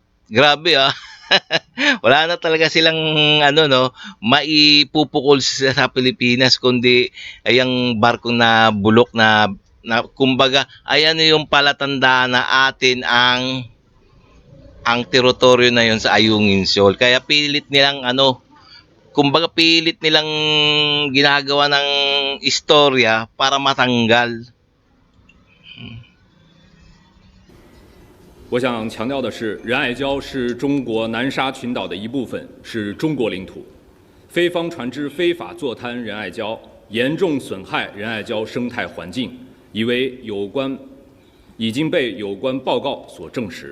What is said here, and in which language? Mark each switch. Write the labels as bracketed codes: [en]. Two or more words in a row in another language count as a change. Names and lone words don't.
[tl] Grabe Wala na talaga silang maipupukol sa Pilipinas kundi ay ang barko na bulok na kumbaga ayan yung palatandaan na atin ang teritoryo na yun sa Ayungin Shoal. Kaya pilit nilang kumbaga pilit nilang ginagawa ng istorya para matanggal. [zh] 我想强调的是，仁爱礁是中国南沙群岛的一部分，是中国领土。非方船只非法坐滩仁爱礁，严重损害仁爱礁生态环境，已经被有关报告所证实。